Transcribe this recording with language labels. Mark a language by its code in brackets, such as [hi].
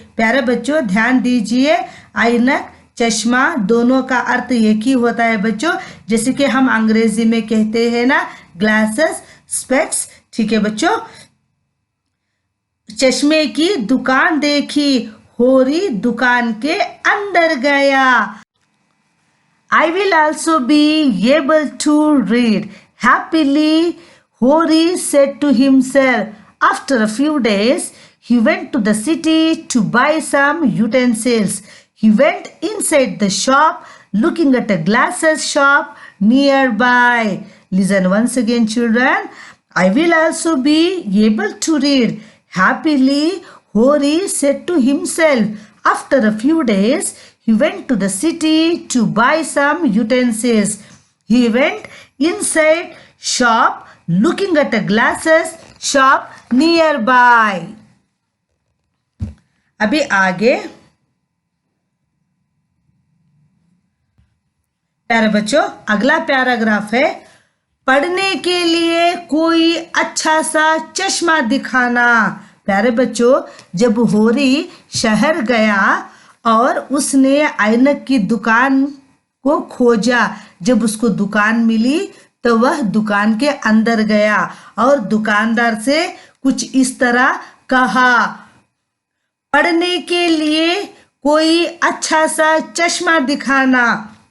[hi] प्यारे बच्चों ध्यान दीजिए, ऐनक चश्मा दोनों का अर्थ एक ही होता है बच्चों। जैसे कि हम अंग्रेजी में कहते हैं ना, [en] Glasses, specs. [hi] ठीक है बच्चों, चश्मे की दुकान देखी। होरी दुकान के अंदर गया। [en] I will also be able to read. Happily, Hori said to himself. After a few days, he went to the city to buy some utensils. He went inside the shop, looking at a glasses shop nearby. Listen once again, children. I will also be able to read. Happily, Hori said to himself. After a few days, he went to the city to buy some utensils. He went inside shop, looking at a glasses shop nearby. [hi] अभी आगे प्यारे बच्चों, अगला paragraph है, पढ़ने के लिए कोई अच्छा सा चश्मा दिखाना। प्यारे बच्चों, जब होरी शहर गया और उसने ऐनक की दुकान को खोजा, जब उसको दुकान मिली तो वह दुकान के अंदर गया और दुकानदार से कुछ इस तरह कहा, पढ़ने के लिए कोई अच्छा सा चश्मा दिखाना।